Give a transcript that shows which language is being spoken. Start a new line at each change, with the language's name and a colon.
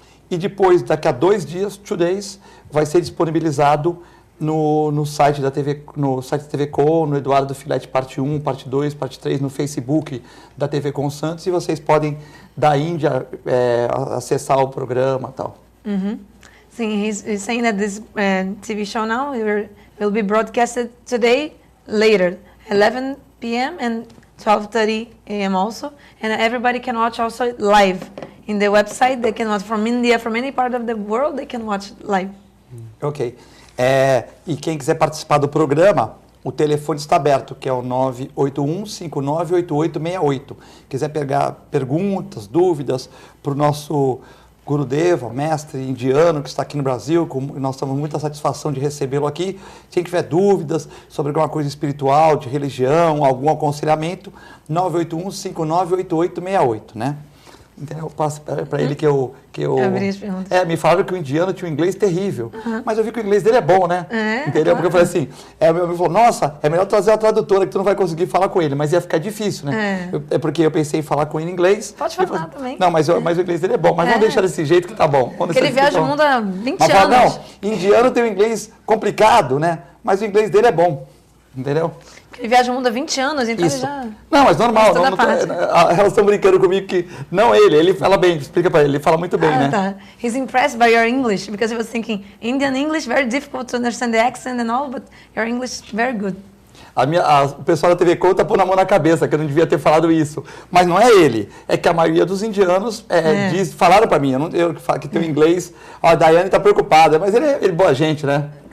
Portuguese: E depois, daqui a 2 dias,
English: 2 days,
Portuguese: vai ser disponibilizado no site da TV, no site da TV Com, no Eduardo Filete parte 1, parte 2, parte 3, no Facebook da TV Com Santos, e vocês podem da Índia acessar o programa e tal.
English: Sim, he's saying that this TV show now will be broadcasted today later, 11 p.m. and 12:30 a.m. also, and everybody can watch also live in the website. They can watch from India, from any part of the world, they can watch live. Ok.
Portuguese: E quem quiser participar do programa, o telefone está aberto, que é o 981-598868. Quiser pegar perguntas, dúvidas para o nosso Gurudeva, mestre indiano que está aqui no Brasil, nós temos muita satisfação de recebê-lo aqui. Quem tiver dúvidas sobre alguma coisa espiritual, de religião, algum aconselhamento, 981-598868, né? Então, eu passo para ele que eu abri as perguntas. Me falaram que o indiano tinha um inglês terrível, mas eu vi que o inglês dele é bom, né? Entendeu? Porque eu falei assim, meu amigo falou, nossa, é melhor trazer a tradutora que tu não vai conseguir falar com ele, mas ia ficar difícil, né? Porque eu pensei em falar com ele em inglês. Pode falar também. Não, mas o inglês dele é bom, mas vamos deixar desse jeito que tá bom. Porque ele viaja o mundo há 20 mas anos. Não, indiano tem um inglês complicado, né? Mas o inglês dele é bom, entendeu? Ele viaja o mundo há 20 anos, então Isso. ele já... Não, mas normal. Elas estão brincando comigo que... Não ele fala bem, explica para ele fala muito bem, né? Tá.
English: He's impressed by your English, because he was thinking, Indian English, very difficult to understand the accent and all, but your English is very good.
Portuguese: O pessoal da TV Com tá pondo a mão na cabeça, que eu não devia ter falado isso. Mas não é ele, é que a maioria dos indianos falaram para mim, eu que tenho inglês, a Daiane tá preocupada, mas ele é boa gente, né?